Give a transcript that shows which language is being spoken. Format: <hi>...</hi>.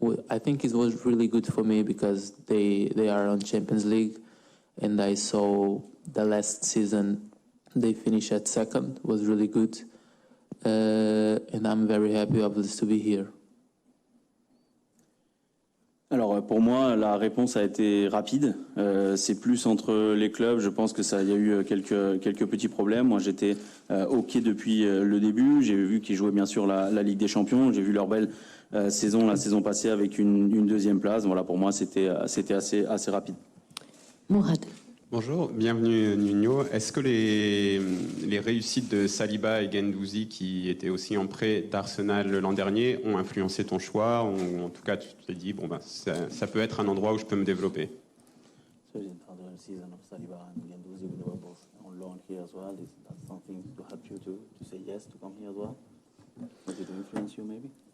<en>I think it was really good for me because they are on Champions League, and I saw the last season they finished at second. Was really good, and I'm very happy obviously to be here.</en> <fr>Alors pour moi, la réponse a été rapide. C'est plus entre les clubs. Je pense que il y a eu quelques petits problèmes. Moi, j'étais OK depuis le début. J'ai vu qu'ils jouaient bien sûr la Ligue des Champions. J'ai vu leur belle saison la saison passée avec une deuxième place. Voilà, pour moi, c'était assez rapide. Mourad. Bonjour, bienvenue Nuno. Est-ce que les réussites de Saliba et Guendouzi, qui étaient aussi en prêt d'Arsenal l'an dernier, ont influencé ton choix, ou en tout cas tu t'es dit, bon ben, ça peut être un endroit où je peux me développer?</fr> <en>So in the season of Saliba and Guendouzi, they were both on loan here as well. Is that something to help you to say yes to come here as well? Was it to influence you maybe?</en>